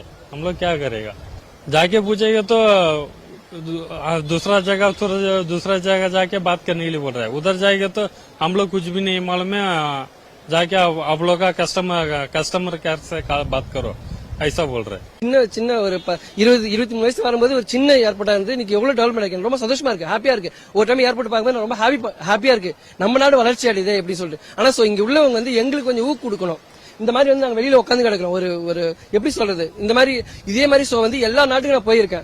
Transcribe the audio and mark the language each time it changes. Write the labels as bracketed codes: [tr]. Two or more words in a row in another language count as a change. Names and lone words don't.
[hi] हम लोग क्या करेगा, जाके पूछेगा तो दूसरा जगह जाके बात करने के लिए बोल रहा है। उधर जाएगा तो हम लोग कुछ भी नहीं मालूम है, जाके आप लोग का [en] customer care [hi] से बात करो, ऐसा बोल रहे हैं। [ta] சின்ன ஒரு 20-23 வயசு வரும்போது ஒரு சின்ன ஏர்போர்ட்டா இருந்து இன்னைக்கு எவ்வளவு டெவலப்மெண்ட் ஆயிருக்கு. ரொம்ப சந்தோஷமா இருக்கு, ஹாப்பியா இருக்கு. ஒரு டைம் ஏர்போர்ட் பார்க்கும்போது ரொம்ப ஹாப்பியா இருக்கு. நம்ம நாடு வளர்ச்சி அடையுது எப்படி சொல்லிட்டு. ஆனா இங்க உள்ளவங்க வந்து எங்களுக்கு கொஞ்சம் ஊக்கு கொடுக்கணும். இந்த மாதிரி வந்து நாங்க வெளியில உட்காந்து கிடக்கிறோம். ஒரு எப்படி சொல்றது, இந்த மாதிரி இதே மாதிரி வந்து எல்லா நாட்டுக்கும் நான் போயிருக்கேன்.